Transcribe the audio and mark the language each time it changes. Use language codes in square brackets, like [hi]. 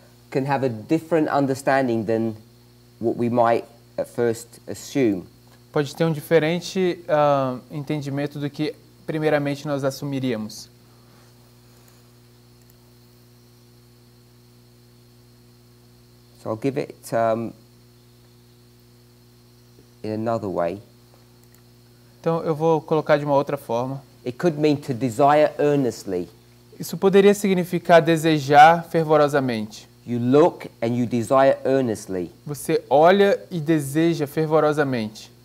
[en] can have a different understanding than what we might at first assume. [pt] pode ter um diferente entendimento do que primeiramente nós assumiríamos. [en] So I'll give it in another way. [pt] Então eu vou colocar de uma outra forma. [en] It could mean to desire earnestly. [pt] Isso poderia significar desejar fervorosamente. [en] You look and you desire earnestly. [pt] Você olha e deseja fervorosamente.